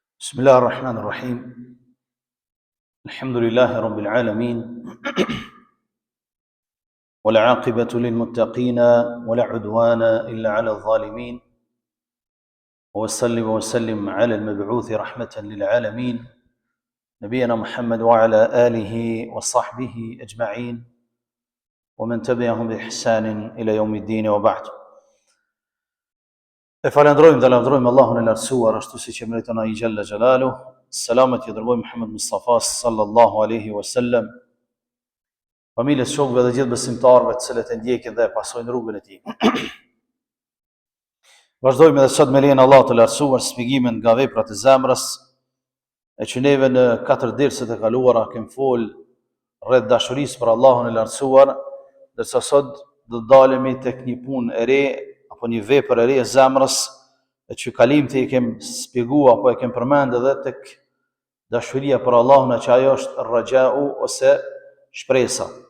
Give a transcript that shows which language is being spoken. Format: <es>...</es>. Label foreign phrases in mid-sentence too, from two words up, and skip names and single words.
<ar>بسم الله الرحمن الرحيم الحمد لله رب العالمين والعاقبة للمتقين ولا عدوان إلا على الظالمين وسلم على المبعوث رحمة للعالمين نبينا محمد وعلى آله وصحبه أجمعين ومن تبعهم بإحسان إلى يوم الدين وبعد.</ar> <sq>E falendrojmë dhe lavdrojmë Allahun e lartësuar ashtu siç e meriton ai</sq> <ar>جل جلاله.</ar> <sq>Selamet i dërgojmë Muhammed Mustafa</sq> <ar>صلى الله عليه وسلم,</ar> <sq>familjes, shokëve dhe gjithë besimtarëve të cilët e ndjekin dhe pasojnë rrugën e tij. Vazhdojmë edhe sot me lejen e Allahut të lartësuar shpjegimin nga veprat e zemrës, e që neve në 4 derset e kaluara kemi fol rreth dashurisë për Allahun e lartësuar, ndërsa sot do të dalemi tek një punë e re apo një vepër e re e zemrës, e që kalimti i kem shpjeguar apo e kem përmend edhe tek dashuria për Allahun, që ajo është rrajau ose shpresa.</sq>